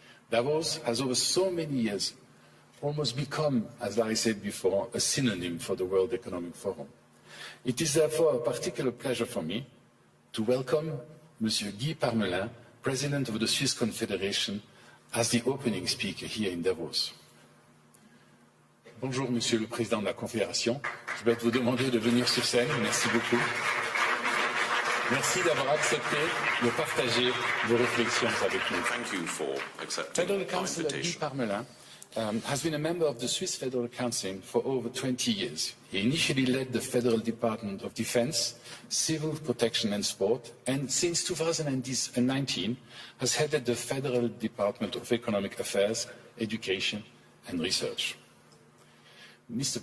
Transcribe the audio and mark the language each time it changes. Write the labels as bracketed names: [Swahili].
[English] Davos has over so many years almost become, as I said before, a synonym for the World Economic Forum. It is therefore a particular pleasure for me to welcome Monsieur Guy Parmelin, President of the Swiss Confederation, as the opening speaker here in Davos. [French] Bonjour, Monsieur le Président de la Confédération. Je vais vous demander de venir sur scène. Merci beaucoup. Merci d'avoir accepté de partager vos réflexions avec nous. [English] Thank you for accepting Federal my Councillor Guy invitation. Parmelin has been a member of the Swiss Federal Council for over 20 years. He initially led the Federal Department of Defense, Civil Protection and Sport, and since 2019 has headed the Federal Department of Economic Affairs, Education and Research. Mr.